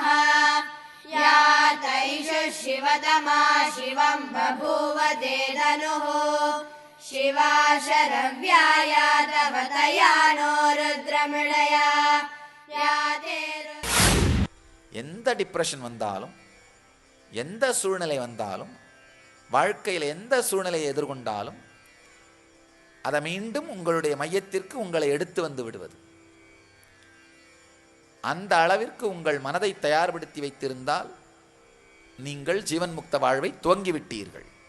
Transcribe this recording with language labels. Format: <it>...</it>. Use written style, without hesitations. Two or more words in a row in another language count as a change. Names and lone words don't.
<sa>या तैषु शिवतमा शिवं बभूव ते धनुः शिवा शरव्याया तव तया नो रुद्रमृडया या ते</sa> <ta>எந்த டிப்ரெஷன் வந்தாலும், எந்த சூழ்நிலை வந்தாலும், வாழ்க்கையில் எந்த சூழ்நிலையை எதிர்கொண்டாலும் அதை மீண்டும் உங்களுடைய மையத்திற்கு உங்களை எடுத்து வந்து விடுவது. அந்த அளவிற்கு உங்கள் மனதை தயார்படுத்தி வைத்திருந்தால் நீங்கள் ஜீவன் முக்த வாழ்வை துவங்கிவிட்டீர்கள்.</ta>